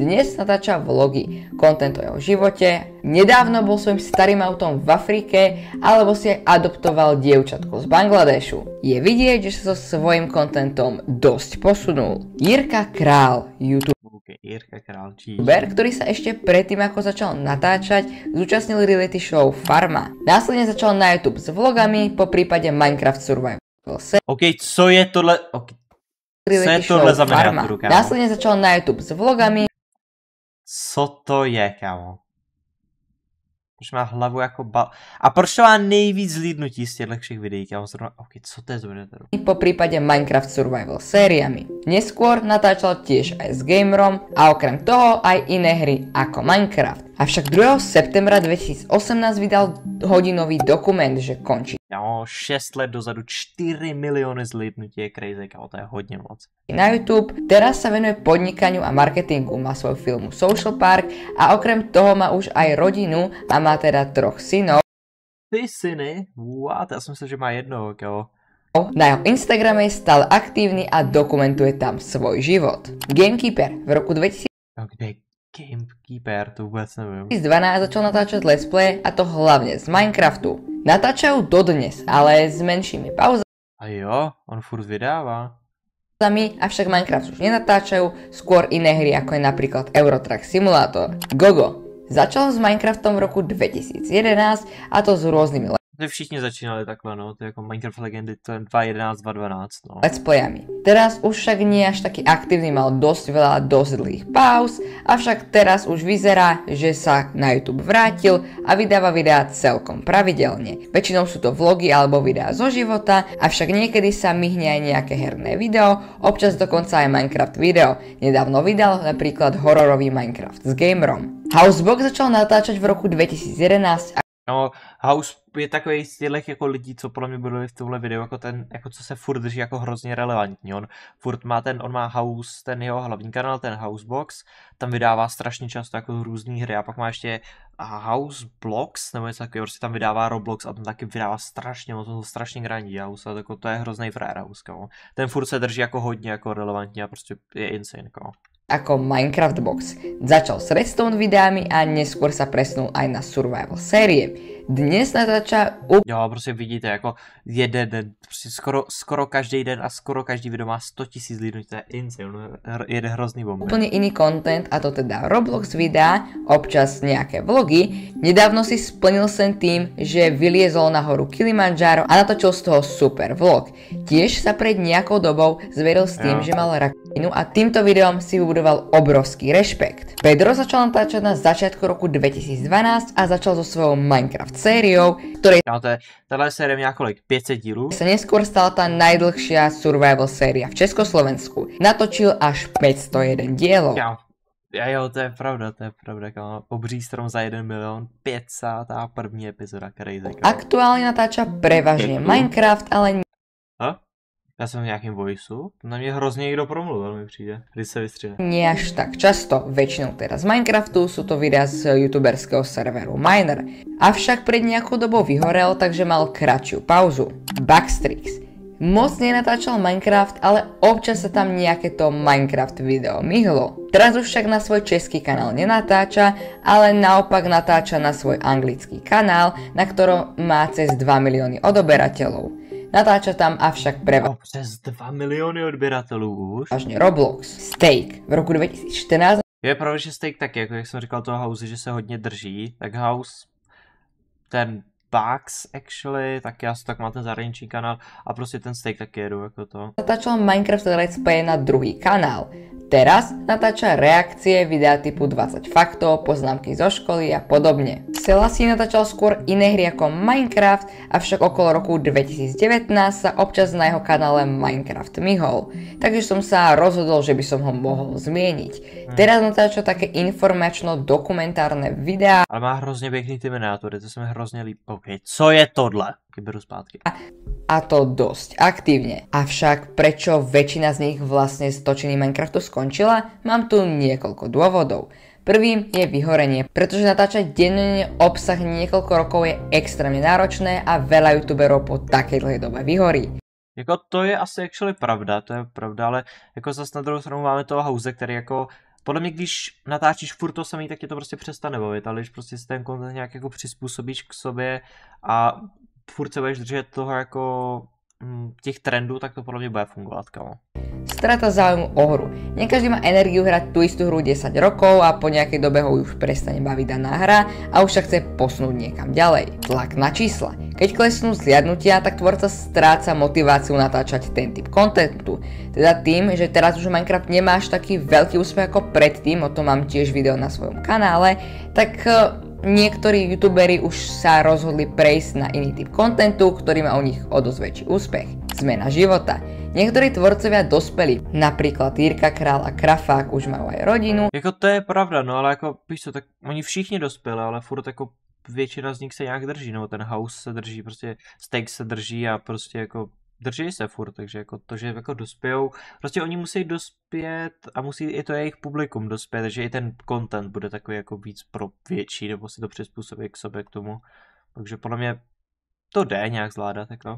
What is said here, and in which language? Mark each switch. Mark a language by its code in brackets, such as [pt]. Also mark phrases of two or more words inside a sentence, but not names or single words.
[sk] Dnes natáča vlogy, content o jeho živote, nedávno bol svojím starým autom v Afrike, alebo si aj adoptoval dievčatko z Bangladešu. Je vidieť, že sa so svojím contentom dosť posunul. Jirka Král, YouTuber, ktorý sa ešte predtým ako začal natáčať, zúčastnil reality show Farma. Následne začal na YouTube s vlogami, po prípade Minecraft Survival. [cs] OK, co je tohle? Okay. Co je tohle za miniaturu, kámo? [sk] Následne začal na YouTube s vlogami. [cs] Co to je, kámo? Proč má hlavu jako A proč to má nejvíc zhlídnutí z těchto všech videí, kámo? OK, co to je za miniaturu? [sk] Po prípade Minecraft Survival sériami. Neskôr natáčal tiež aj s gamerom a okrem toho aj iné hry ako Minecraft. Avšak 2. septembra 2018 vydal hodinový dokument, že končí. [cs] No, 6 let dozadu 4 miliony zhlídnutí je crazy, kámo, to je hodně moc. [sk] Na YouTube teraz sa venuje podnikaniu a marketingu, má svoj filmu Social Park a okrem toho má už aj rodinu a má teda 3 synov. [cs] Ty syny? What? Já jsem myslel, že má jednoho, kámo. [sk] Na jeho Instagrame je stále aktívny a dokumentuje tam svoj život. Gamekeeper v roku 2012 [cs] Gamekeeper, to vůbec nevím. [sk] začal natáčať [en] let's play [sk] a to hlavne z Minecraftu. Natáčajú dodnes, ale s menšími pauzami. [cs] A jo, on furt vydává. [sk] Avšak Minecraft už nenatáčajú, skôr iné hry ako je napríklad Eurotrack Simulator. Gogo začal s Minecraftom v roku 2011 a to s rôznymi [cs] Všichni začínali takhle, no, to je jako Minecraft Legendy, to je 2.11, 2.12, no. [sk] let's playami. Teraz už však nie až taký aktívny, mal dosť veľa dosť dlhých pauz, avšak teraz už vyzerá, že sa na YouTube vrátil a vydáva videá celkom pravidelne. Väčšinou sú to vlogy alebo videá zo života, avšak niekedy sa myhne aj nejaké herné video, občas dokonca aj Minecraft video. Nedávno vydal napríklad hororový Minecraft s gamerom. Housebox začal natáčať v roku 2011 [cs] No, House je takový z těch jako lidí, co podle mě budou v tomhle videu, jako ten, jako co se furt drží jako hrozně relevantní. On má House, ten jeho hlavní kanál, ten Housebox, tam vydává strašně často jako různý hry a pak má ještě House Blocks, nebo něco takového, prostě tam vydává Roblox a tam taky vydává strašně moc, to strašně grandí House, a to je hrozný frajer House, kámo. Ten furt se drží jako hodně jako relevantní a prostě je insane, kámo. [sk] Ako Minecraft Box. Začal s Redstone videami a neskôr sa presnul aj na survival série. Dnes natáča [cs] Jo, prostě vidíte, jako jeden den, prostě skoro každý den a skoro každý video má 100 000 zhlídnutí, to je insane, jede hrozný bomby. [sk] Úplne iný content, a to teda Roblox videa, občas nejaké vlogy. Nedávno si splnil sen tým, že vyliezol na horu Kilimanjaro a natočil z toho super vlog. Tiež sa pred nejakou dobou zveril s tým, že mal rakovinu a týmto videom si vybudoval obrovský rešpekt. Pedro začal natáčať na začiatku roku 2012 a začal so svojou Minecraft sériou, ktorej [cs] tahle série měla kolik? 500 dílů? [sk] Sa neskôr stala tá najdlhšia survival séria v Československu. Natočil až 501 dielov. [cs] Jo, to je pravda, kámo. Obří strom za 1 milion, 501. epizoda, crazy, kámo. [sk] Aktuálne natáča prevažne Minecraft, ale [cs] Já jsem v nějakém voiceu, na mě hrozně někdo promluvil, mi přijde, když se vystřihne. [sk] Nie až tak často, väčšinou teraz z Minecraftu, sú to videá z youtuberského serveru Miner. Avšak pred nejakou dobou vyhorel, takže mal kratšiu pauzu. Backstrix. Moc nenatáčal Minecraft, ale občas sa tam nejaké to Minecraft video myhlo. Teraz už však na svoj český kanál nenatáča, ale naopak natáča na svoj anglický kanál, na ktorom má cez 2 milióny odoberateľov. Natáča tam avšak [cs] přes 2 miliony odběratelů už. [sk] Vážně Roblox. Steak v roku 2014. [cs] Je pravda, že Steak taky, jako jak jsem říkal toho House, že se hodně drží, tak House, ten Bugs actually, tak já tak má ten zahraniční kanál a prostě ten Steak taky jedu jako to. [sk] Natáčal Minecraft [en] Let's Play [sk] na druhý kanál. Teraz natáča reakcie, videa typu 20 faktov, poznámky zo školy a podobne. Selassie natáčal skôr iné hry ako Minecraft, avšak okolo roku 2019 sa občas na jeho kanále Minecraft myhol. Takže som sa rozhodol, že by som ho mohol zmieniť. Teraz natáča také informačno-dokumentárne videá. [cs] Ale má hrozně pěkný ty miniatury, to se mi hrozně líbí. OK, co je tohle? Beru zpátky. [sk] A to dosť aktívne. Avšak prečo väčšina z nich vlastne z točení Minecraftu skončila? Mám tu niekoľko dôvodov. Prvým je vyhorenie, pretože natáčať denne obsah niekoľko rokov je extrémne náročné a veľa youtuberov po takej dlhej dobe vyhorí. [cs] Jako to je asi actually pravda, to je pravda, ale jako zase na druhou stranu máme toho House, který jako podle mě, když natáčíš furt to samý, tak tě to prostě přestane bavit, ale když prostě si ten content nějak jako přizpůsobíš k sobě a furt se budeš držet toho jako těch trendů, tak to podle mě bude fungovat, kamo. [sk] Strata záujmu o hru. Nie každý má energiu hrať tú istú hru 10 rokov a po nejakej dobe ho už prestane baviť daná hra a už sa chce posunúť niekam ďalej. Tlak na čísla. Keď klesnú zliadnutia, tak tvorca stráca motiváciu natáčať ten typ kontentu. Teda tým, že teraz už Minecraft nemá až taký veľký úspech ako predtým, o tom mám tiež video na svojom kanále, tak niektorí youtuberi už sa rozhodli prejsť na iný typ kontentu, ktorý má u nich o dosť väčší úspech. Zmena života. Niektorí tvorcovia dospeli, napríklad Jirka Král a Krafák už majú aj rodinu. [cs] Jako to je pravda, no ale jako, víš co, tak oni všichni dospěli, ale furt jako většina z nich se nějak drží, no ten House se drží, prostě Steak se drží a prostě jako drží se furt, takže jako to, že jako dospějou, prostě oni musí dospět a musí i to jejich publikum dospět, takže i ten content bude takový jako víc pro větší, nebo si to přizpůsobí k sobě k tomu, takže podle mě to jde nějak zvládat, tak no.